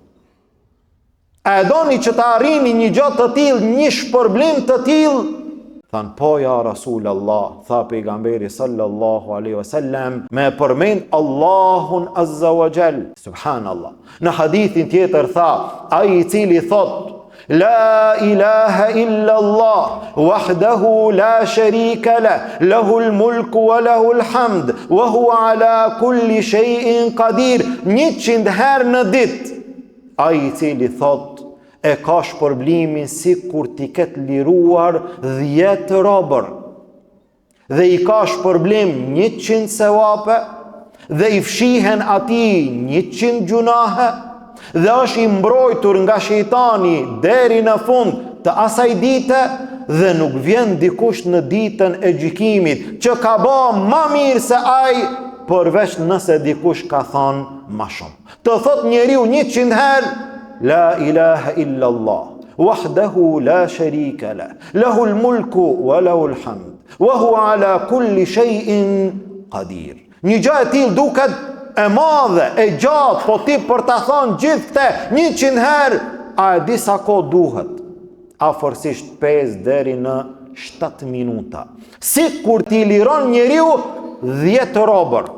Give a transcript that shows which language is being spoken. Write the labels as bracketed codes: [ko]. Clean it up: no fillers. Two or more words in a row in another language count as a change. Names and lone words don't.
[sq] A e doni që të arrini një gjë të tillë, një shpërblim të tillë? Than, po [ar] يا رسول الله, [sq] tha pejgamberi [ar] صلى الله عليه وسلم, [sq] me përmend Allahun [ar] عز وجل. [sq] Subhanallah. Në hadithin tjetër tha, ai I cili thot [ar] لا إله إلا الله وحده لا شريك له له الملك وله الحمد وهو على كل شيء قدير. [sq] 100 herë në ditë. Ai I cili thot, e ka shpërblimin si kur t'i ketë liruar 10 robër, dhe I ka shpërblim 100 sevape, dhe I fshihen ati 100 gjunahe, dhe është I mbrojtur nga shejtani deri në fund të asaj dite, dhe nuk vjen dikush në ditën e gjykimit që ka bë më mirë se ai, përveç nëse dikush ka thënë më shumë. Të thot njeriu 100 herë [ar] لا إله إلا الله وحده لا شريك له له الملك وله الحمد وهو على كل شيء قدير. [sq] Një gjë e tillë duket e madhe, e gjatë, po ti për ta thënë gjithë këte 100 herë, a e di sa kohë duhet? Afërsisht 5 deri në 7 minuta. Si kur ti liron njeriu 10 robër.